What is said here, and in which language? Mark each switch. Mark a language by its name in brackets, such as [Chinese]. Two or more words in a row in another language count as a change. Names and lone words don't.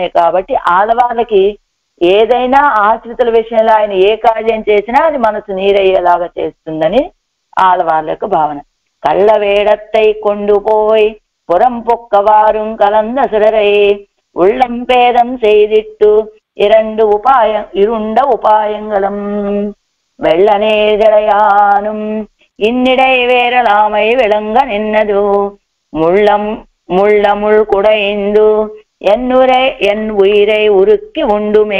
[Telugu] కాబట్టి ఆడవాళ్ళకి ఏదైనా ఆశ్రితుల విషయంలో ఆయన ఏ కార్యం చేసినా అది మనసు నీరయ్యేలాగా చేస్తుందని ఆడవాళ్ళ యొక్క భావన. [Tamil] கள்ள வேடத்தை கொண்டுபோய் புரம் புக்கவாறும் கலந்தசுரரை உள்ளம் பேதம் செய்திட்டு இருண்ட உபாயங்களும் வெள்ளனே ஜடையானும் இன்னிடை வேரலாமை விளங்க நின்னது முள்ளமுள் குடைந்து என் உயிரை உருக்கி உண்டுமே.